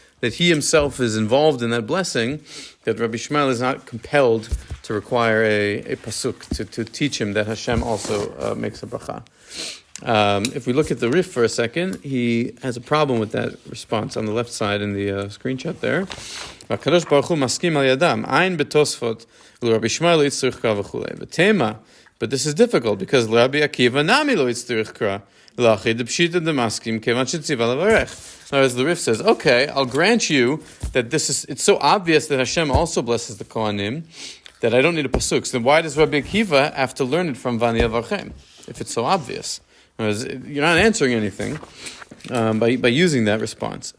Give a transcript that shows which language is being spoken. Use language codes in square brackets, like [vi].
[en] that he himself is involved in that blessing, that Rabbi Ishmael is not compelled to require a pasuk to teach him that Hashem also makes a bracha. If we look at the Rif for a second, he has a problem with that response on the left side in the screenshot there. [he] והקדוש ברוך הוא מסכים על ידם, עין בתוספות, ולרבי ישמעאל לא יצטרך קרא וכו'. ותמה, [en] but this is difficult, [he] because לרבי עקיבא נמי לא יצטרך קרא, לאחי דפשיטא דמסכים, כיוון שציווה לברך. [en] Whereas the Rif says, okay, I'll grant you that it's so obvious that Hashem also blesses the Kohanim, that I don't need a pasuk. So then why does Rabbi Akiva have to learn it from [he] Vani Mברכים, [en] if it's so obvious? You're not answering anything by using that response.